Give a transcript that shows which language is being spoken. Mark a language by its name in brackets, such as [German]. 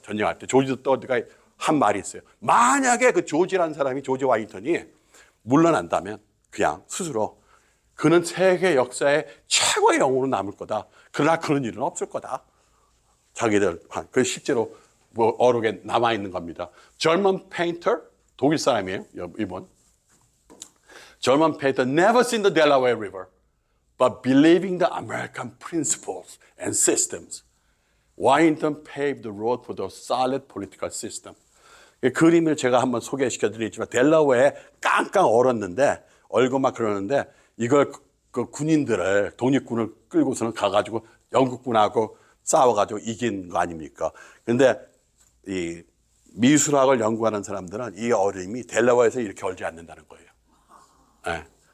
[Korean] 전쟁할 때 조지 더 third가 한 말이 있어요. 만약에 그 조지라는 사람이 조지 와인턴이 물러난다면 그냥 스스로 그는 세계 역사의 최고의 영웅으로 남을 거다. 그러나 그런 일은 없을 거다. 자기들 그 실제로 뭐 어록에 남아 있는 겁니다. [English] German painter, [Korean] 독일 사람이에요. 이분. [English] German painter never seen the Delaware River, but believing the American principles and systems, Washington paved the road for the solid political system. [Korean] 이 그림을 제가 한번 소개시켜 드리지만 델라웨어에 깡깡 얼었는데 얼고 막 그러는데 이걸 그 군인들을 독립군을 끌고서는 가가지고 영국군하고 싸워가지고 이긴 거 아닙니까? 근데 이 미술학을 연구하는 사람들은 이 어림이 델라웨어에서 이렇게 얼지 않는다는 거예요. 네.